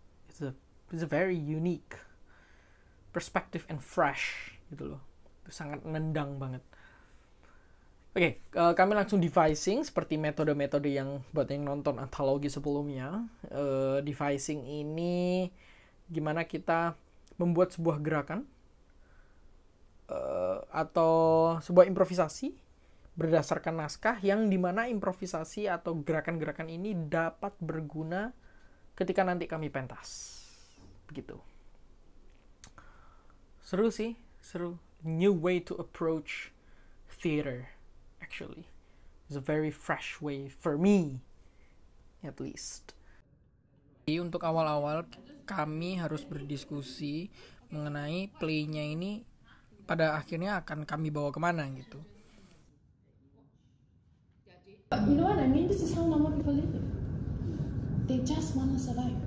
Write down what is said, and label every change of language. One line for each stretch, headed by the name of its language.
English: It's a very unique perspective and fresh
Indonesian: gitu loh. Itu sangat nendang banget. Oke, kami langsung devising seperti metode-metode yang buat yang nonton antologi sebelumnya. Devising ini gimana kita membuat sebuah gerakan atau sebuah improvisasi berdasarkan naskah yang dimana improvisasi atau gerakan-gerakan ini dapat berguna ketika nanti kami pentas. Begitu. Seru.
English: New way to approach theater. Actually, it's a very fresh way for me, at least.
Indonesian: Jadi untuk awal-awal kami harus berdiskusi mengenai play-nya ini pada akhirnya akan kami bawa kemana gitu.
English: You know what I mean? This is how normal people live. They just want to survive.